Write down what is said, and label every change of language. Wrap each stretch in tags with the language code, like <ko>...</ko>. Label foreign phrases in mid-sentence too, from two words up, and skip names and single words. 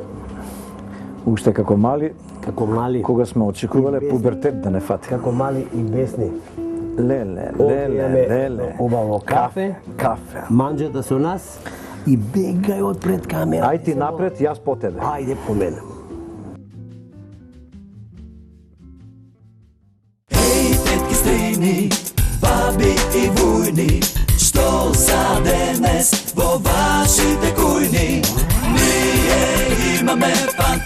<mk>Уште како мали, Кога сме очекувале пубертет да не фати. Како мали и бесни. Леле. Убаво кафе. Манџата со нас и бегај од пред камера. Ај ти напред, јас по тебе. Ајде по мене. tetki strini, babi i vujni, što za danas vo vašite kujni. Nije imame</mk>